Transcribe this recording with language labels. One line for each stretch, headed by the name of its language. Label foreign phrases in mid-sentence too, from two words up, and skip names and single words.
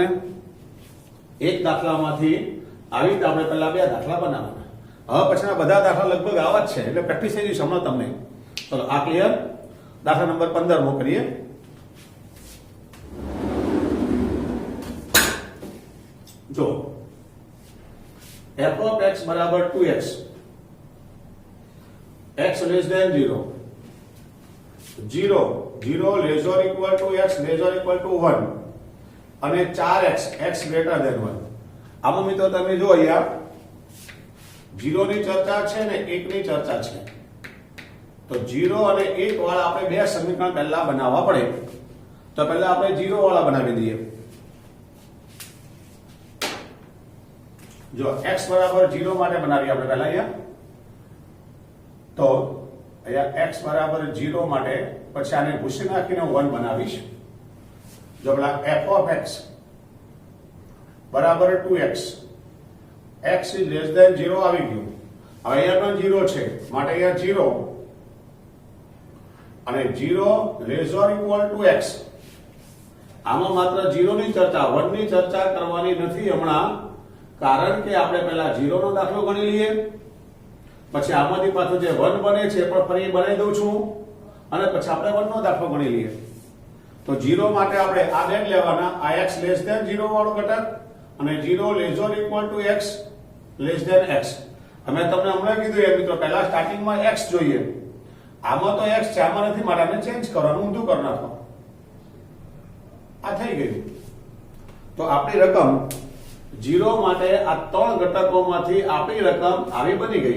Gujarati: એક દાખલામાંથી આવી રીતે આપણે પહેલા બે દાખલા બનાવવાના. હવે પછીના બધા દાખલા લગભગ આવા જ છે એટલે પ્રેક્ટિસ થઈ જશે હમણાં તમને. ચલો આ ક્લિયર? દાખલા નંબર 15 મો કરીએ. જો
English: f of x
Gujarati: બરાબર
English: 2x, x less than 0, 0 less or equal to x less or equal to 1
Gujarati: અને
English: 4x x greater than 1.
Gujarati: આમાં મિત્રો તમે જો અહીંયા 0 ની ચર્ચા છે ને 1 ની ચર્ચા છે. તો 0 અને 1 વાળા આપણે બે સમીકરણ પહેલા બનાવવા પડે. તો પહેલા આપણે 0 વાળા બનાવી દઈએ. જો x બરાબર 0 માટે બનાવીએ આપણે પહેલા અહીંયા. તો અહીંયા x બરાબર 0 માટે પછી આને ભૂસી નાખીને 1 બનાવીશ. જો પેલા
English: f of x
Gujarati: બરાબર
English: 2x, x is less than 0
Gujarati: આવી ગયું. હવે અહીંયા પણ 0 છે માટે અહીંયા 0 અને
English: 0 less or equal to x.
Gujarati: આમાં માત્ર 0 ની ચર્ચા, 1 ની ચર્ચા કરવાની નથી હમણાં, કારણ કે આપણે પહેલા 0 નો દાખલો ગણી લઈએ, પછી આમાંથી પાછું જે 1 બને છે પણ ફરી બનાવી દઉં છું અને પછી આપણે 1 નો દાખલો ગણી લઈએ. તો 0 માટે આપણે આ બે લેવાના, આ
English: x less than 0
Gujarati: વાળો ઘટક અને
English: 0 less or equal to x less than x.
Gujarati: અમે તમને હમણાં કીધું એ મિત્રો પહેલા સ્ટાર્ટિંગમાં x જોઈએ. આમાં તો x છે, આમાં નથી માટે આને ચેન્જ કરવાનું, ઊંધું કરી નાખો. આ થઈ ગયું. તો આપણી રકમ 0 માટે આ ત્રણ ઘટકોમાંથી આપણી રકમ આવી બની ગઈ.